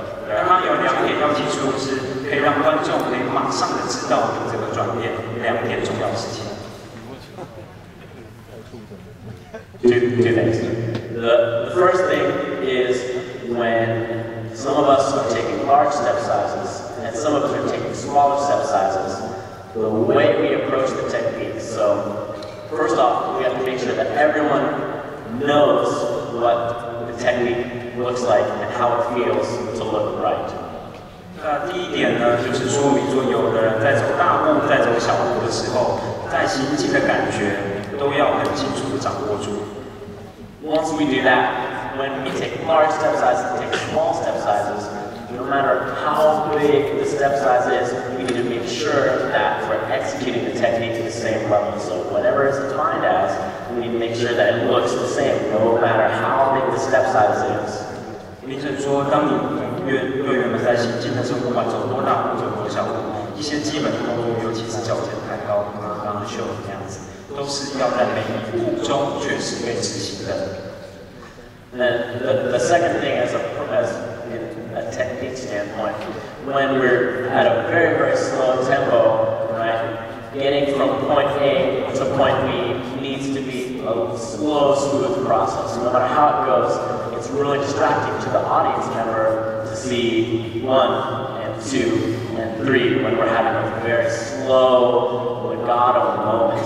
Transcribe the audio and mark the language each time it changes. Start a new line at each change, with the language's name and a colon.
Chinese: 它有2点要提出，是可以让观众可以马上的知道你这个转变2点重要事情。
English: Two things. The first thing is when some of us are taking large step sizes and some of us are taking smaller step sizes, the way we approach the technique. So first off, we have to make sure that everyone knows what the technique looks like and how it feels to look right.
Chinese: 第一点呢，就是说明说，有的人在走大步、在走小步的时候，在行进的感觉都要很清楚的掌握住。
English: Once we do that, when we take large step sizes and take small step sizes, no matter how big the step size is, we need to make sure that we're executing the technique at the same level. So whatever it's defined as, we need to make sure that it looks the same, no matter how big the step size is.
Chinese: 评审说，当你队员们在行进的时候，不管走多大步、走多小步，一些基本的动作，尤其是脚尖抬高，刚刚秀的这样子，都是要在每一步中确实被执行的。
English: The second thing, as in a technique standpoint, when we're at a very, very slow tempo, right, getting from point A to point B needs to be a slow, smooth process. No matter how it goes, it's really distracting to the audience member to see 1 and 2 and 3 when we're having a very slow legato moment.